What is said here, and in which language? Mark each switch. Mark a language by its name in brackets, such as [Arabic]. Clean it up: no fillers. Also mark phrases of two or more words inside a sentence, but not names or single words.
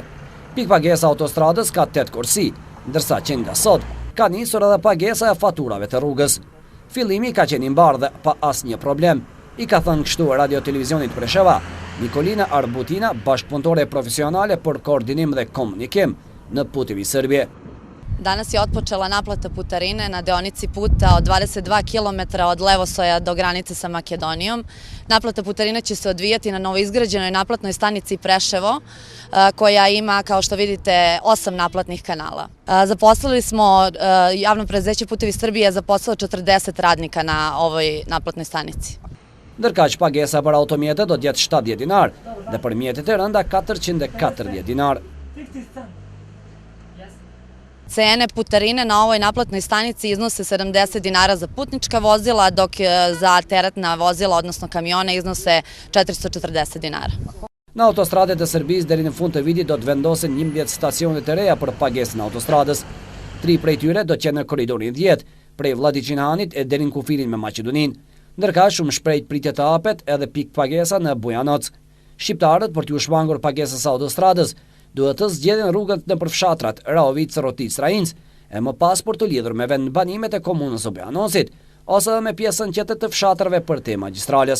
[Albanian] Pikë pagesa autostradës ka 8 kursi, ndërsa që nga sot ka nisur edhe pagesa e faturave të rrugës. Fillimi ka qenë i mbarë dhe pa asnjë problem, i ka thënë kështu Radio Televizionit Presheva Nikolina Arbutina, bashkëpunëtore profesionale për koordinim dhe komunikim në putevi Srbije. [Serbian] Danas je otpočela naplata putarine na deonici puta od 22 km od Levosoja do granice sa Makedonijom. Naplata putarine će se odvijati na novoizgrađenoj naplatnoj stanici Preševo, koja ima, kao što vidite, 8 naplatnih kanala. Zaposlili smo, javno preduzeće Putevi Srbije je zaposlilo 40 radnika na ovoj naplatnoj stanici. [Albanian] Ndërkaq pagesa për automjetet do të jetë 70 dinar dhe për mjetet e rënda 440 dinar. [Serbian] Cene putarine na ovoj naplatnoj stanici iznose 70 dinara za putnička vozila, dok za teretna vozila, odnosno kamione, iznose 440 dinara. [Albanian] Në autostradet e Serbisë deri në fund të vitit do të vendosen 11 stacione të reja për pagesën e autostradës. 3 prej tyre do të jenë në koridorin 10, prej Vlladiçinhanit e deri në kufirin me Maqedoninë. Ndërka shumë shpejt pritet të hapet edhe pikë pagesa në Bujanoc. Shqiptarët për t'u shmangur pagesës autostradës duhet të zgjedhin rrugën në përfshatrat Raovic, Rotic, Rajinc, e më pas për të lidhur me vend banimet e komunës së Bujanocit, ose me pjesën tjetër të fshatrave për te magjistrales.